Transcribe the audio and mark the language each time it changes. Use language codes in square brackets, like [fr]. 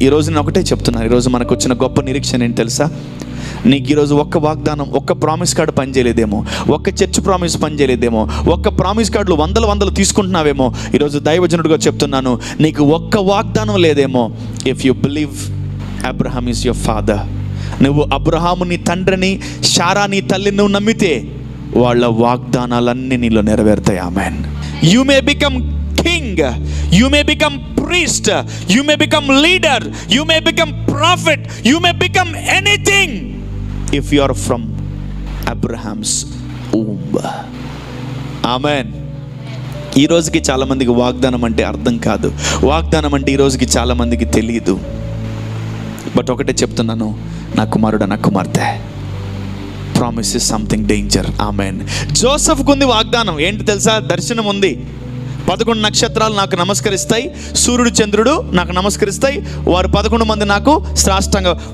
[te] ఈరోజు నేను ఒకటే చెప్తున్నాను, ఈరోజు మనకు వచ్చిన గొప్ప నిరీక్షణ ఏంటి తెలుసా? నీకు ఈరోజు ఒక్క వాగ్దానం, ఒక్క ప్రామిస్ కార్డు పనిచేయలేదేమో, ఒక్క చర్చ్ ప్రామిస్ పనిచేయలేదేమో, ఒక్క ప్రామిస్ కార్డులు వందలు తీసుకుంటున్నావేమో. ఈరోజు దైవజనుడిగా చెప్తున్నాను, నీకు ఒక్క వాగ్దానం లేదేమో. [en] if you believe Abraham is your father, [te] నువ్వు అబ్రహాము నీ తండ్రిని, శారా నీ తల్లిని నువ్వు నమ్మితే వాళ్ళ వాగ్దానాలన్నీ నీలో నెరవేరుతాయి. ఆమేన్. [en] You may become king, you may become priest, you may become leader, you may become prophet, you may become anything if you are from Abraham's womb. Amen. [te] ఈ రోజుకి చాలా మందికి వాగ్దానం అంటే అర్థం కాదు, వాగ్దానం అంటే ఈ రోజుకి చాలా మందికి తెలియదు. బట్ ఒకటే చెప్తున్నాను, నా కుమారుడు, నా కుమార్తె, [en] Promise is something danger. [te] Amen. జోసెఫ్కు ఉంది వాగ్దానం, ఏంటి తెలుసా? దర్శనం ఉంది. 11 నక్షత్రాలు నాకు నమస్కరిస్తాయి, సూర్యుడు చంద్రుడు నాకు నమస్కరిస్తాయి, వారు 11 మంది నాకు సాష్టాంగ.